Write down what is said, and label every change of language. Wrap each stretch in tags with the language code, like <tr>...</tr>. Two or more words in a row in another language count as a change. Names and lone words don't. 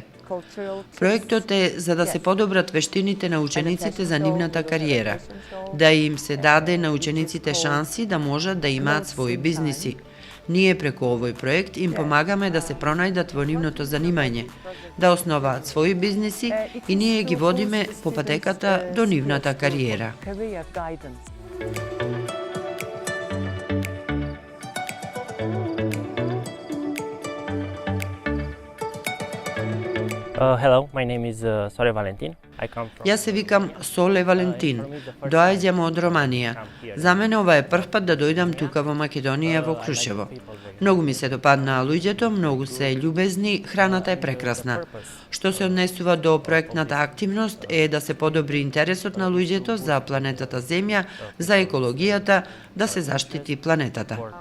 <mk>Проектот е за да се подобрат вештините на учениците за нивната кариера, да им се даде на учениците шанси да можат да имаат своји бизниси, Ние преку овој проект им помагаме да се пронајдат во нивното занимање, да основаат своји бизниси и ние ги водиме по патеката до нивната кариера.</mk> <en>Hello, my name is Sole Valentin.</en> <mk>Јас се викам Соле Валентин. Доаѓам од Романија. За мене ова е прв пат да дојдам тука во Македонија, во Крушево. Многу ми се допаднаа луѓето, многу се љубезни, храната е прекрасна. Што се однесува до проектната активност е да се подобри интересот на луѓето за планетата Земја, за екологијата, да се заштити планетата.</mk>